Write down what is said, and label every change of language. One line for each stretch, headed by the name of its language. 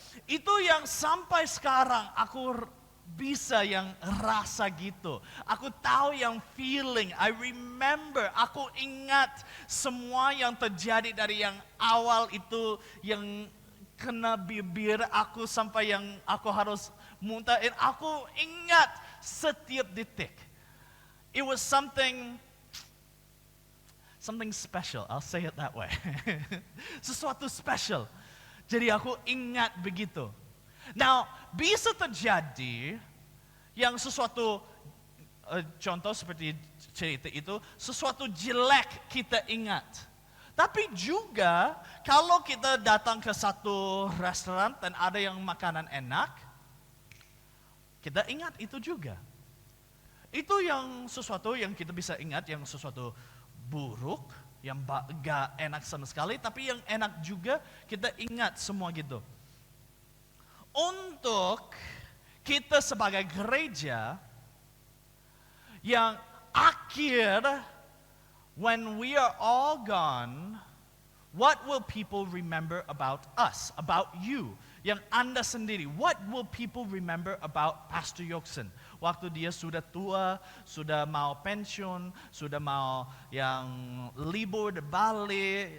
Indonesian: Itu yang sampai sekarang aku bisa yang rasa gitu. Aku tahu yang feeling,
English: I remember,
Indonesian: aku ingat semua yang terjadi dari yang awal itu yang kena bibir aku sampai yang aku harus muntahin. Aku ingat setiap detik.
English: It was something special, I'll say it that way.
Indonesian: Sesuatu special. Jadi aku ingat begitu. Now, bisa terjadi yang sesuatu, contoh seperti cerita itu, sesuatu jelek kita ingat. Tapi juga kalau kita datang ke satu restoran dan ada yang makanan enak, kita ingat itu juga. Itu yang sesuatu yang kita bisa ingat, yang sesuatu buruk, yang gak enak sama sekali, tapi yang enak juga kita ingat semua gitu. Untuk kita sebagai gereja yang akhir,
English: when we are all gone, what will people remember about us, about you?
Indonesian: yang Anda sendiri.
English: What will people remember about Pastor Yoksen?
Indonesian: Waktu dia sudah tua, sudah mau pensiun, sudah mau yang libur di Bali.